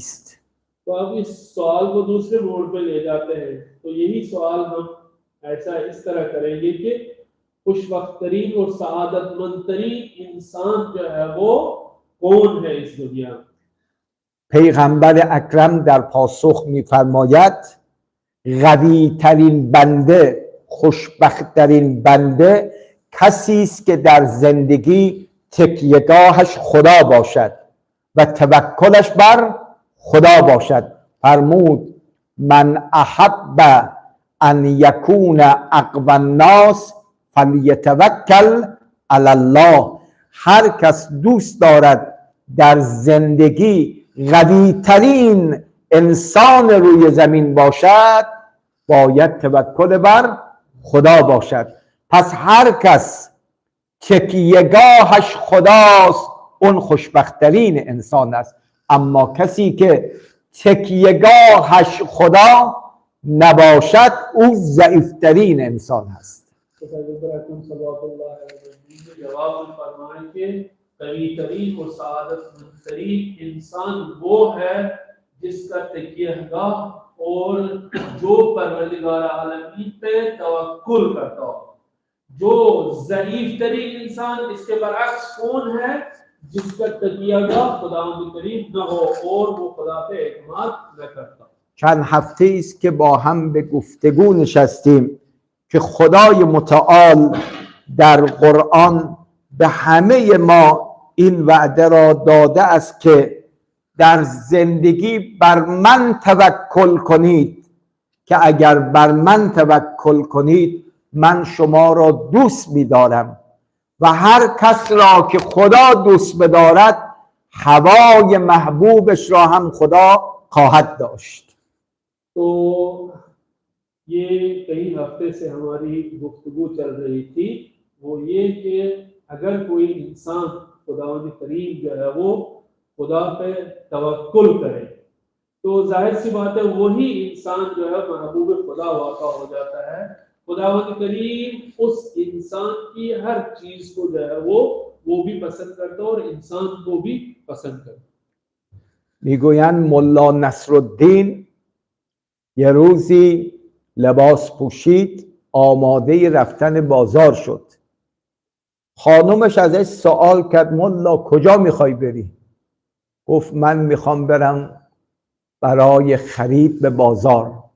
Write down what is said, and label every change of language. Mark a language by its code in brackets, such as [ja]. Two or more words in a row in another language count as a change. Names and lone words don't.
[ur] تو اب اس سوال کو دوسرے موڑ پہ لے جاتے ہیں تو یہی سوال ہم ایسا اس طرح کریں گے کہ خوش وقت ترین اور سعادت مند ترین انسان جو ہے وہ کون ہے اس دنیا میں. [fa] پیغمبر اکرم در پاسخ می‌فرماید قوی ترین بنده، خوشبخت ترین بنده کسی است که در زندگی تکیهگاهش خدا باشد و توکلش بر خدا باشد. [ar] فرمود من احب ان یکون اقوی الناس فلیتوکل علی الله. [fa] هر کس دوست دارد در زندگی قوی ترین انسان روی زمین باشد باید توکل بر خدا باشد. پس هر کس تکیهگاهش خداست اون خوشبختترین انسان است، اما کسی که تکیهگاهش خدا نباشد او ضعیفترین انسان است. [ur] جواب میں فرمائے کہ قوی ترین اور سعادت مند ترین انسان وہ ہے جس کا تکیہ گاہ اور جو پروردگار عالمین پہ توکل کرتا ہو. جو ضعیف ترین انسان اس کے برعکس کون ہے? جس کا تکیہ گاہ خدا کے قریب نہ ہو اور وہ خدا پہ اعتماد نہ کرتا. [fa] چند هفته است که با هم به گفتگو نشستیم که خدای متعال در قرآن به همه ما این وعده را داده است که در زندگی بر من توکل کنید که اگر بر من توکل کنید من شما را دوست می‌دارم و هر کس را که خدا دوست بدارد هوای محبوبش را هم خدا خواهد داشت. [ur] تو یہ کئی ہفتے سے ہماری گفتگو چل رہی تھی وہ یہ کہ اگر کوئی انسان خداوند کریم جو ہے وہ خدا پہ توکل کرے تو ظاہر سی بات ہے وہی انسان جو ہے محبوب خدا واقع ہو جاتا ہے. خداوند کریم اس انسان کی ہر چیز کو جو ہے وہ بھی پسند کرتا ہے اور انسان کو بھی پسند کرتا ہے. [fa] میگویند ملا نصرالدین یه روزی لباس پوشید آماده رفتن بازار شد. خانومش ازش سوال کرد ملا کجا میخوای بری؟ گفت من میخوام برم برای خرید به بازار.